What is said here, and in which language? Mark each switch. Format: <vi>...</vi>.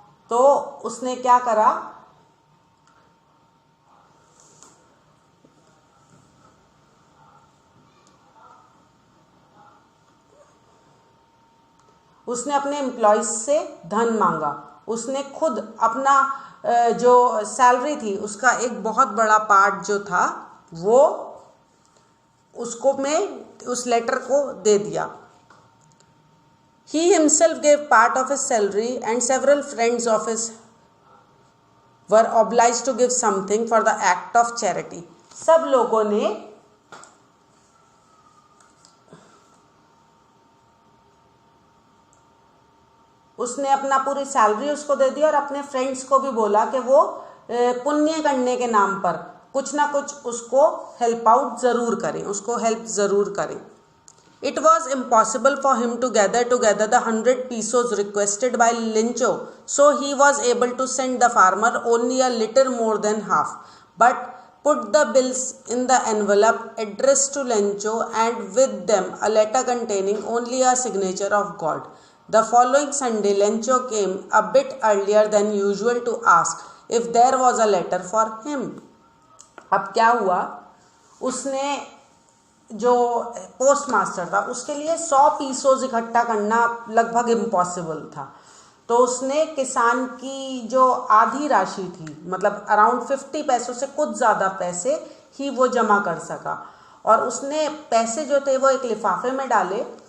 <hi>तो उसने क्या करा, उसने अपने एम्प्लॉयज से धन मांगा। उसने खुद अपना जो सैलरी थी उसका एक बहुत बड़ा पार्ट जो था वो उसको में उस लेटर को दे दिया।</hi> <en>He himself gave part of his salary and several friends of his were obliged to give something for the act of charity।</en> <hi>सब लोगों ने उसने अपना पूरी सैलरी उसको दे दी और अपने फ्रेंड्स को भी बोला कि वो पुण्य करने के नाम पर कुछ ना कुछ उसको हेल्प आउट ज़रूर करें, उसको हेल्प ज़रूर करें।</hi> <en>It was impossible for him to gather together the 100 pesos requested by Lencho, so he was able to send the farmer only a little more than half, but put the bills in the envelope addressed to Lencho and with them a letter containing only a signature of God। The following Sunday Lencho came a bit earlier than usual to ask if there was a letter for him।</en> <hi>अब क्या हुआ, उसने जो post master था उसके लिए 100 pesos इकट्ठा करना लगभग इम्पॉसिबल था। तो उसने किसान की जो आधी राशि थी, मतलब अराउंड 50 पैसों से कुछ ज़्यादा पैसे ही वो जमा कर सका, और उसने पैसे जो थे वो एक लिफाफे में डाले</hi>